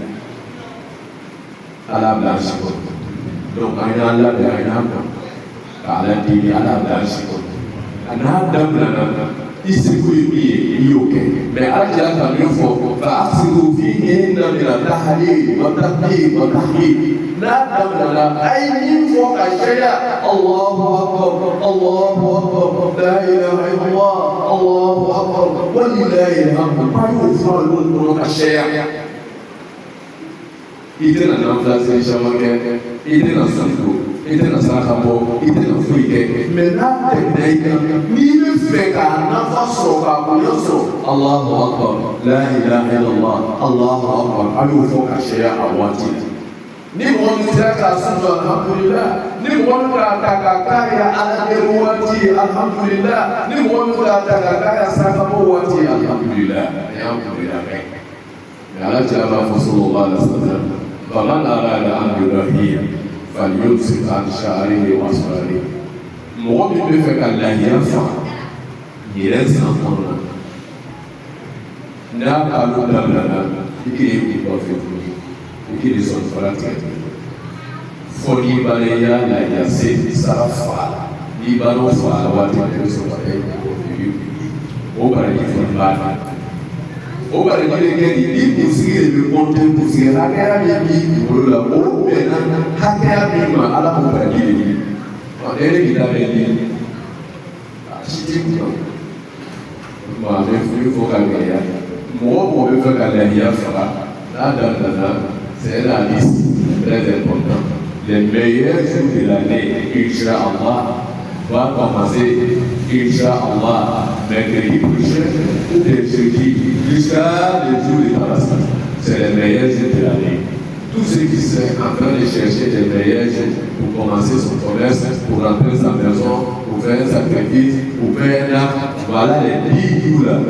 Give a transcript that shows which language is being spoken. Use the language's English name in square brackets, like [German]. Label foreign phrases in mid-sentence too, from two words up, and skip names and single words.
[Bambara] Ala bila si kɔnɔ donc an y'an labɛn an y'an kɔnɔ k'Ala deli Ala bila si kɔnɔ a n'a daminɛna i seko ye min ye i y'o kɛ mais Ala tila ka min fɔ [Arabic] فأكثروا فيهن من التهليل والتكبير والتحميد [Bambara] n'a daminɛna a ye min fɔ ka caya [Arabic] الله أكبر الله أكبر لا إله إلا الله الله أكبر ولله الحمد [Bambara] a y'o fɔ olu kɔnɔ ka caya i tɛna n'emplacé caman kɛ i tɛna sanfo i tɛna saraka bɔ i tɛna foyi kɛ mais n'a tɛmɛna i kan n'i bɛ fɛ k'a nafa sɔrɔ k'a bonya sɔrɔ [Arabic] الله أكبر لا إله إلا الله الله أكبر [Bambara] a y'o fɔ ka caya a waati la ni mɔgɔ min sera k'a sunjɔ alhamdulillah ni mɔgɔ min k'a ta k'a k'a ya Ala deli waati alhamdulillah ni mɔgɔ min k'a ta k'a k'a ya saraka bɔ waati [Arabic] الحمد لله الحمد لله [Bambara] mais Ala cɛ b'a fɔ [Arabic] صلى الله عليه وسلم فمن أراد أن يرهي فليمسك عن شعره وأسفاره [Bambara] mɔgɔ min bɛ fɛ ka lahiya faga yɛrɛ san kɔnɔ n'a kalo daminɛna i k'i k'i kɔfɛ i k'i sɔn fara tigɛ fɔ n'i b'a ye i y'a lahiya se i sara faga la n'i b'a dɔn faga la waati min i bɛ sɔrɔ ka kɛ o baraji fana b'a la o baraji de kɛ ni kunsigi de bɛ kɔnte kunsigi hakɛya min b'i bolo la o bɛnna hakɛya min ma Ala k'o baraji de ɲini e k'i labɛn ni a si t'i kunna maa bɛ fɔ ka gɛlɛya mɔgɔ mɔgɔ bɛ fɛ ka lahiya faga n'a daminɛna [French] c'est la liste très important les meilleurs jours de l'année Inch'Allah va commencer Inch'Allah mercredi prochain ou bien jeudi jusqu'à le jour de Tabaski. C'est les meilleurs jours de l'année. Tout ce qui serait en train de chercher les meilleurs jours pour commencer son commerce, pour rentrer sa maison, pour faire un sacrifice, pour faire un acte, voilà les 10 jours là.